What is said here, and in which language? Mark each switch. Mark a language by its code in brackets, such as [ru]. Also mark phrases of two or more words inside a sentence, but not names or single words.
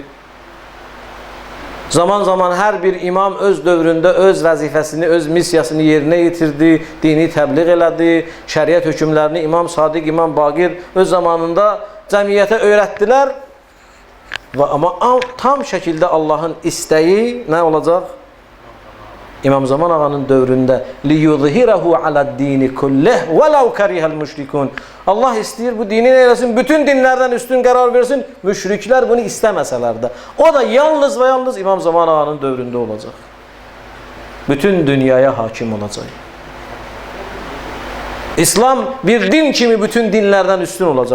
[az] Zaman zaman hər bir imam öz dövründə öz vəzifəsini, öz misyasını yerinə yetirdi, dini təbliğ elədi, şəriət hökmlərini İmam Sadiq, İmam Baqir öz zamanında cəmiyyətə öyrətdilər. Amma tam şəkildə Allahın istəyi nə olacaq? İmam Zaman ağanın dövründə [ar] لِيُظْهِرَهُ عَلَى الدِّينِ كُلِّهِ وَلَوْ كَرِهَ الْمُشْرِكُونَ [az] Allah istəyir bu dini eləsin, bütün dinlərdən üstün qərar versin, müşriklər bunu istəməsələr də. O da yalnız və yalnız İmam Zaman ağanın dövründə olacaq. Bütün dünyaya hakim olacaq. İslam bir din kimi bütün dinlərdən üstün olacaq.